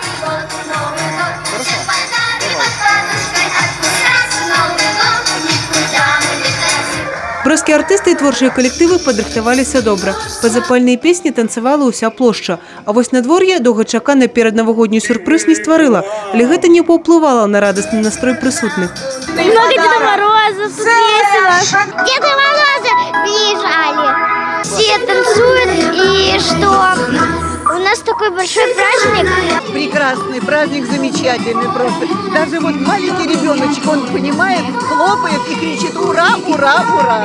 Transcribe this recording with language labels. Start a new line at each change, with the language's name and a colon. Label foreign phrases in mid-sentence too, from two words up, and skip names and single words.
Belarusian: Бродскія артысты і творчыя калектывы падрыхтаваліся добра. Пад запальныя песні танцавала ўся плошча. А вось надвор'е доўгачаканы пераднавагодні сюрпрыз не стварыла, але гэта не паўплывала на радасны настрой прысутных.
Russian: Много Деда Мороза, тут весело. Деда Мороза приезжали. Все танцуют, и что у нас такой большой праздник. Прекрасный праздник, замечательный просто. Даже вот маленький ребеночек, он понимает, хлопает и кричит «Ура, ура, ура!».